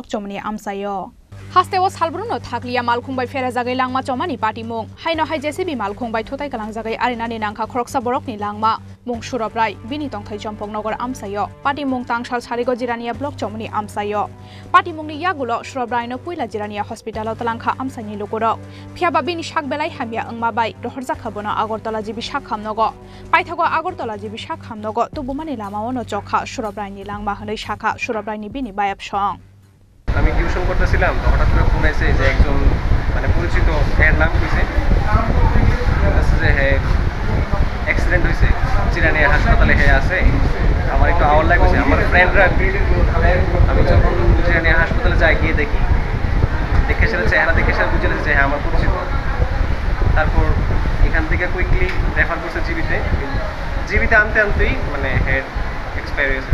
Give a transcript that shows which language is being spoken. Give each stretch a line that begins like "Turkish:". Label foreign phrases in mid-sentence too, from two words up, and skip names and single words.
Kok Borok: chomani amsayo Hastewo salbruno thakliya malkhungbai ferajagai langma chomani party mung haino hai JCB malkhungbai thutai kalangjagai arinani nangkha khorksa borokni langma mung surobrai bini tongthai chompong nogor amsayo party mung tangsal sarigo jirani block chomani amsayo party mungni yagulo surobrai no puila jirani hospital talangkha amsani logoro phiaba bini sakbelai hamya angmabai rohorja khabona agortala jibi sakhamnogo paithago agortala jibi sakhamnogo tubumani lamaono chokha surobrai ni langma hanai shakha surobrai ni bini bayap song
Bangla: আমি টিউশন করতেছিলাম তো হঠাৎ করে ফোন আইছে যে একজন মানে পরিচিত এর নাম কইছে যে হে অ্যাক্সিডেন্ট হইছে চিরানিয়া হাসপাতালে হে আছে আমার একটু আওয়াজ লাগছে আমার ফ্রেন্ডরা আমি যখন চিরানিয়া হাসপাতালে যাই গিয়ে দেখি দেখে সেটা চেহারা দেখে সেটা বুঝে গেছে যে হ্যাঁ আমার পরিচিত তারপর এখান থেকে
English: quickly refer
Bangla: করছে জিবিতে আনতে আনতেই মানে
English: head expire
Bangla: হয়েছে